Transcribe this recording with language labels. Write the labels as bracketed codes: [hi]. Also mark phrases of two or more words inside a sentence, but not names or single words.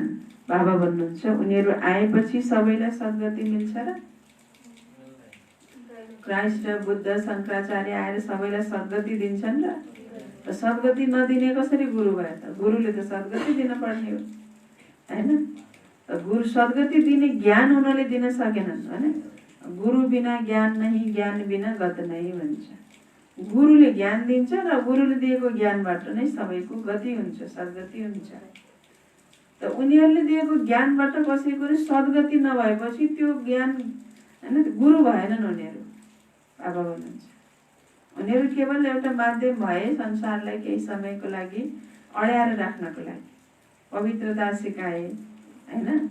[ne] बाबा भन्नुहुन्छ उनीहरू आएपछि सबैलाई सद्गति मिल्छ र? क्राइस्ट बुद्ध शङ्कराचार्य आएर सबैलाई सद्गति दिन्छन् र? त सद्गति नदिने कसरी गुरु भयो त? गुरुले त सद्गति दिन पर्ने हो हैन? त गुरु सद्गति दिने ज्ञान उनीहरूले दिन सकेनन् हैन? [hi] गुरु बिना ज्ञान नहीं, ज्ञान बिना गत नहीं भन्छ। [ne] गुरुले ज्ञान दिन्छ र गुरुले दिएको ज्ञानबाट नै सबैको गति हुन्छ, सद्गति हुन्छ। त उनीहरूले दिएको ज्ञानबाट कसैको सद्गति नभएपछि त्यो ज्ञान हैन गुरु भएनन् उनीहरू। बाबा भन्नुहुन्छ उनीहरू केवल एउटा माध्यम भए संसारलाई केही समयको लागि अड्याएर राख्नको लागि, पवित्रता सिकाए हैन?